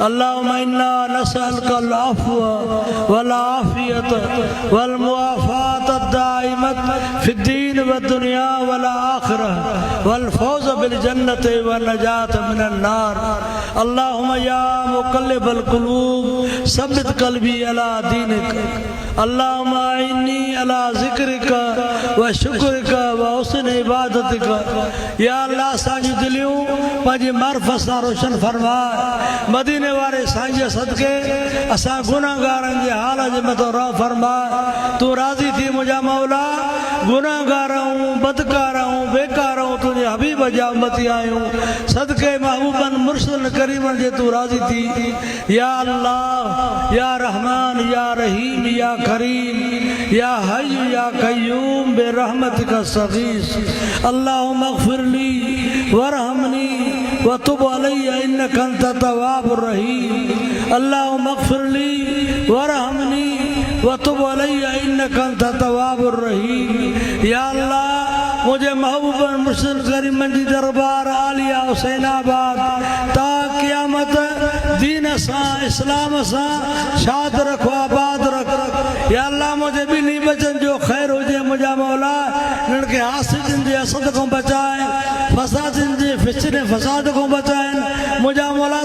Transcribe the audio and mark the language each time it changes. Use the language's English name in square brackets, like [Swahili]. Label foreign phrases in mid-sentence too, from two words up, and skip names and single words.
[Arabic] اللهم إنا نسألك العفو والعافية والمعافاة الدائمة في الدين والدنيا والآخرة والفوز بالجنة والنجاة من النار. اللهم يا مقلب القلوب ثبت قلبي على دينك. اللهم إني على ذكرك وشكرك وحسن عبادتك. [Sindhi] या अल्लाह असांजी दिलियूं पंहिंजी मार्फत सां रोशन फरमा। मदीने वारे साईं सदके असां गुनाहगारनि जे हाल जे मथां रहम फरमा। तूं राज़ी थी मुंहिंजा मौला, गुनाहगार आहियूं, बदकार आहियूं, बेकार आहियूं, तुंहिंजे हबीब जा उम्मती आहियूं। सदके महबूबन मुर्सलन करीमन जे तूं राज़ी थी। [Arabic] يا الله يا رحمن يا رحيم يا كريم يا حي يا قيوم برحمتك أستغيث. اللهم اغفر لي وارحمني وتب علي إنك أنت التواب الرحيم. اللهم اغفر لي وارحمني وتب علي إنك أنت التواب الرحيم. [Sindhi] या अल्लाह मुझे महबूबन मुर्सलन करीमन जी दरबार आलिया हुसैनाबाद ता क़यामत दीन सां इस्लाम सां शाद रखो, आबाद रख। या अल्लाह मुझे ॿिन्ही बचन जो ख़ैर हुजे मुंहिंजा मौला। हिननि खे हासिदनि जे हसद खां बचाए, फसादनि जे फितने फसाद खां बचाए मुंहिंजा मौला।